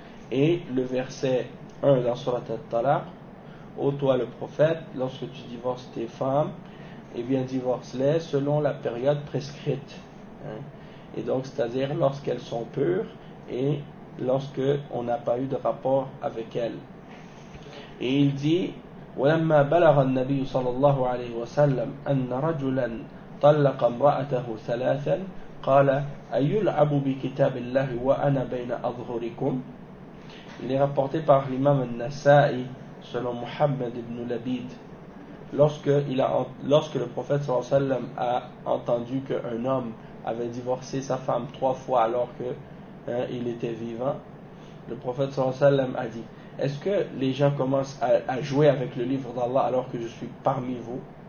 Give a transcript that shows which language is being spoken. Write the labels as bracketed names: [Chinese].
[French] Et le verset 1 dans Surat al-Talaq, ô toi le prophète, lorsque tu divorces tes femmes, eh bien divorce-les selon la période prescrite. Hein? Et donc c'est-à-dire lorsqu'elles sont pures et lorsque on n'a pas eu de rapport avec elles. Et il dit [Arabic] ولما بلغ النبي صلى الله عليه وسلم أن رجلا طلق امرأته ثلاثا قال أيلعب بكتاب الله وأنا بين أظهركم. [French] Il est rapporté par l'imam al-Nasa'i selon Muhammad ibn Labid. Lorsque le prophète [Arabic] صلى الله عليه وسلم [French] a entendu qu'un homme avait divorcé sa femme trois fois alors qu'il était vivant, le prophète صلى الله عليه وسلم a dit: est-ce que les gens commencent à jouer avec le livre d'Allah alors que je suis parmi vous?